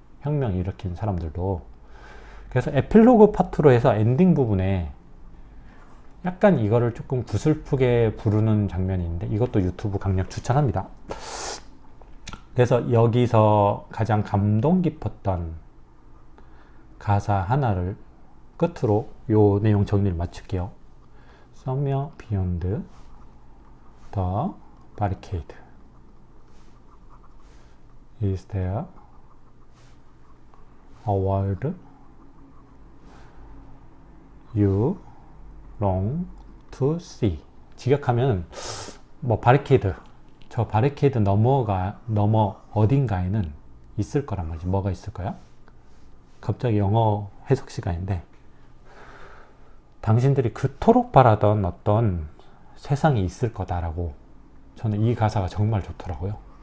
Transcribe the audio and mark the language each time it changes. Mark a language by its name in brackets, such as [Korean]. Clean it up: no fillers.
[Korean] 혁명 일으킨 사람들도. 그래서 에필로그 파트로 해서 엔딩 부분에 약간 이거를 조금 구슬프게 부르는 장면이 있는데, 이것도 유튜브 강력 추천합니다. 그래서 여기서 가장 감동 깊었던 가사 하나를 끝으로 요 내용 정리를 마칠게요. [English] Somewhere beyond the barricade is there a world you long to see. [Korean] 직역하면 바리케이드, 저 바리케이드 넘어 어딘가에는 있을 거란 말이지. 뭐가 있을 거야? 갑자기 영어 해석 시간인데, 당신들이 그토록 바라던 어떤 세상이 있을 거다라고, 저는 이 가사가 정말 좋더라고요.